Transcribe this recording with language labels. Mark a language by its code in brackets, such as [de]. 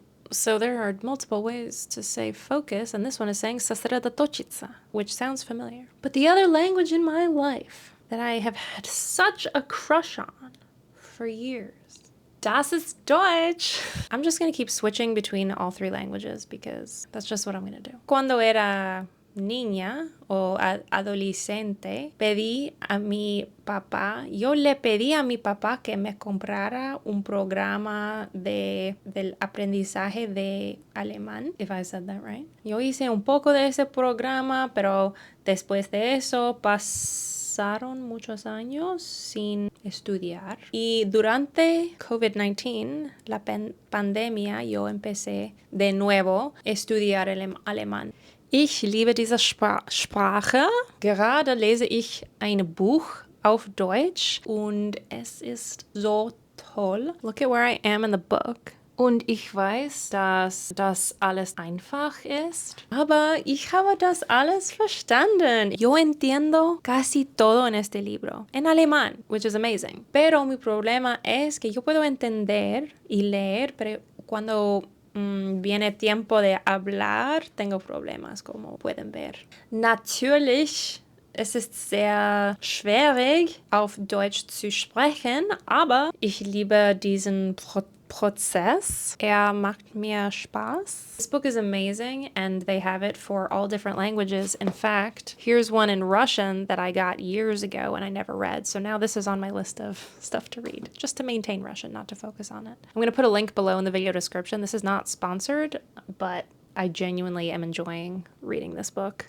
[en] So there are multiple ways to say focus, and this one is saying сосредоточиться, which sounds familiar. But the other language in my life that I have had such a crush on for years, [de] das ist Deutsch. [en] I'm just going to keep switching between all 3 languages because that's just what I'm going to do. [es] Cuando era niña o adolescente, yo le pedí a mi papá que me comprara un programa del aprendizaje de alemán, [en] if I said that right. [es] Yo hice un poco de ese programa, pero después de eso pasaron muchos años sin estudiar y durante COVID-19, la pandemia, yo empecé de nuevo a estudiar el alemán. [de] Ich liebe diese Sprache. Gerade lese ich ein Buch auf Deutsch und es ist so toll. [en] Look at where I am in the book. [de] Und ich weiß, dass das alles einfach ist, aber ich habe das alles verstanden. [es] Yo entiendo casi todo en este libro, en alemán, [en] which is amazing. [es] Pero mi problema es que yo puedo entender y leer, pero cuando viene tiempo de hablar, tengo problemas, como pueden ver. [de] Natürlich, es ist sehr schwierig, auf Deutsch zu sprechen, aber ich liebe diesen Prozess. Macht mir Spaß. [en] This book is amazing and they have it for all different languages. In fact, here's one in Russian that I got years ago and I never read. So now this is on my list of stuff to read, just to maintain Russian, not to focus on it. I'm going to put a link below in the video description. This is not sponsored, but I genuinely am enjoying reading this book.